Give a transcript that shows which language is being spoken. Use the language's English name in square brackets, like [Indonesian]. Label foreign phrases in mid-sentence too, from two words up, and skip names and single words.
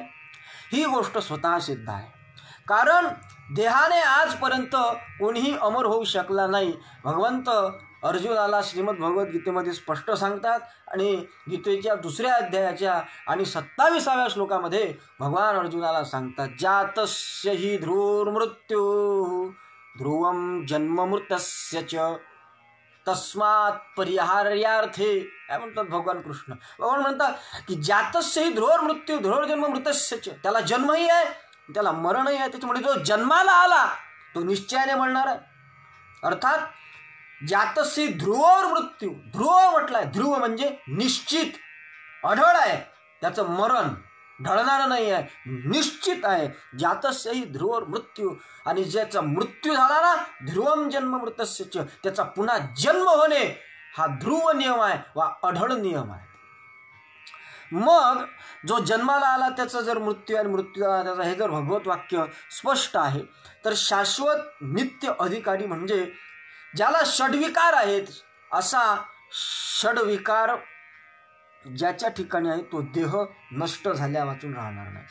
[Marathi] ही गोष्ट स्वतः सिद्ध आहे. कारण देहाने आजपर्यंत कोणीही अमर होऊ शकला नाही. भगवंत अर्जुनाला श्रीमद भगवद्गीतेमध्ये स्पष्ट सांगतात. आणि गीतेच्या 2ऱ्या अध्यायाच्या आणि 27व्या श्लोकामध्ये भगवान अर्जुनाला सांगतात, [Sanskrit] जातस्य हि ध्रुवमृत्यु ध्रुवम जन्ममृतस्य च तस्मात् परिहार्यार्थे, [Marathi] काय म्हणतात भगवान कृष्ण. भगवान म्हणतात की [Sanskrit] जातस्य हि ध्रुवमृत्यु ध्रुवजन्म मृतस्य च, [Marathi] त्याला जन्मही आहे त्याला मरणही आहे. त्याच्यामुळे जो जन्माला आला तो निश्चयाने मरणार आहे. अर्थात [Sanskrit] जातस्य ध्रुवोर मृत्यू, [Marathi] ध्रुव म्हटलाय, ध्रुव म्हणजे निश्चित, अढळ आहे, त्याचं मरण ढळणार नाही आहे, निश्चित आहे. [Sanskrit] जातस्य हि ध्रुवोर मृत्यू, [Marathi] आणि ज्याचा मृत्यू झाला ना, [Sanskrit] ध्रुवम जन्म मृतस्य च, [Marathi] त्याचा पुन्हा जन्म होणे हा ध्रुव नियम आहे वा अढळ नियम आहे. मग जो जन्माला आला त्याचा जर मृत्यू आणि मृत्यू झाला त्याचा, हे जर भगवत वाक्य स्पष्ट आहे, तर शाश्वत नित्य अधिकारी म्हणजे ज्याला षड्विकार आहेत, असा षड्विकार ज्याच्या ठिकाणी आहे तो देह नष्ट झाल्या वाचून राहणार नाही.